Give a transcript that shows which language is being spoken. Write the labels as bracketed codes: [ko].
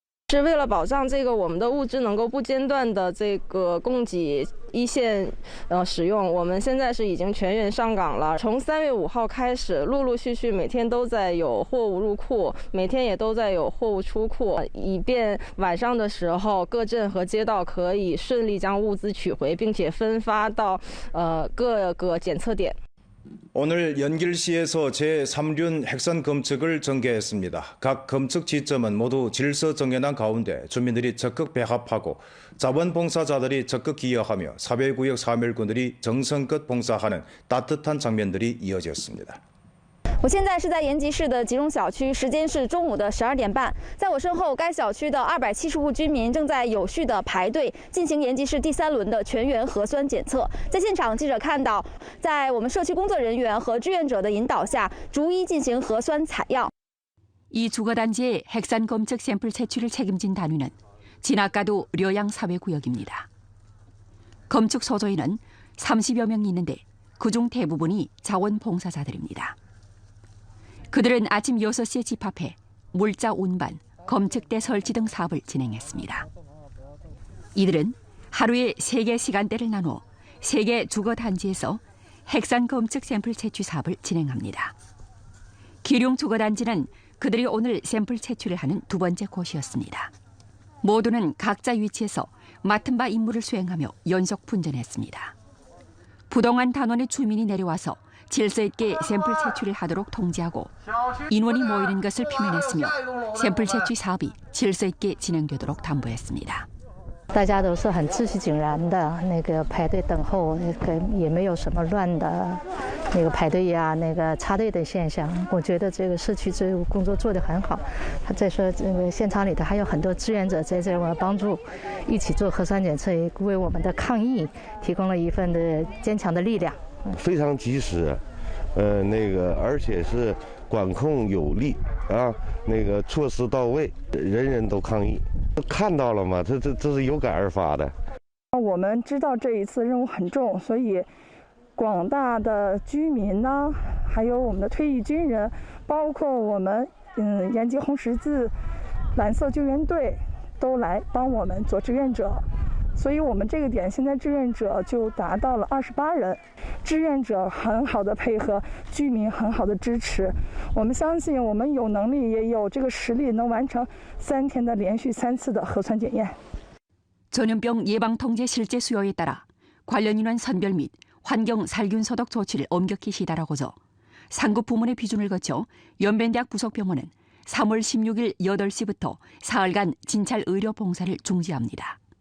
[zh] 是为了保障这个我们的物资能够不间断的这个供给一线使用，我们现在是已经全员上岗了。从3月5号开始，陆陆续续每天都在有货物入库，每天也都在有货物出库，以便晚上的时候各镇和街道可以顺利将物资取回，并且分发到各个检测点。 [ko] 오늘 연길시에서 제3륜 핵산 검측을 전개했습니다. 각 검측 지점은 모두 질서 정연한 가운데 주민들이 적극 배합하고 자원봉사자들이 적극 기여하며 사회구역 사멸군들이 정성껏 봉사하는 따뜻한 장면들이 이어졌습니다. [zh] 我现在是在延吉市的集中小区，时间是中午的12点半。在我身后，该小区的270户居民正在有序的排队进行延吉市第3轮的全员核酸检测。在现场，记者看到，在我们社区工作人员和志愿者的引导下，逐一进行核酸采样。 [ko] 이 주거단지의 핵산 검측 샘플 채취를 책임진 단위는 진압가두 려양 사회구역입니다. 검측 소조에는 30여 명이 있는데 그중 대부분이 자원봉사자들입니다. 그들은 아침 6시에 집합해 물자 운반, 검측대 설치 등 사업을 진행했습니다. 이들은 하루에 3개 시간대를 나누어 3개 주거단지에서 핵산 검측 샘플 채취 사업을 진행합니다. 기룡 주거단지는 그들이 오늘 샘플 채취를 하는 두 번째 곳이었습니다. 모두는 각자 위치에서 맡은 바 임무를 수행하며 연속 분전했습니다. 부동안 단원의 주민이 내려와서 질서 있게 샘플 채취를 하도록 통지하고 인원이 모이는 것을 피면했으며 샘플 채취 사업이 질서 있게 진행되도록 담보했습니다. [zh] 大家都是很秩序井然的，排队等候，也没有什么乱的排队呀、插队的现象。我觉得这个社区这个工作做得很好。再说现场里头还有很多志愿者在这帮助，一起做核酸检测，为我们的抗疫提供了一份的坚强的力量。非常及时，而且是管控有力啊，措施到位，人人都抗疫，看到了吗？这是有感而发的。我们知道这一次任务很重，所以广大的居民呢，还有我们的退役军人，包括我们延吉红十字蓝色救援队，都来帮我们做志愿者。所以我们这个点现在志愿者就达到了28人，志愿者很好的配合，居民很好的支持，我们相信我们有能力也有这个实力能完成3天的连续3次的核酸检验。 [ko] 전염병 예방 통제 실제 수요에 따라 관련 인원 선별 및 환경 살균 소독 조치를 엄격히 시달하고서 상급 부문의 비준을 거쳐 연변대학 부속병원은 3월 16일 8시부터 사흘간 진찰 의료 봉사를 중지합니다.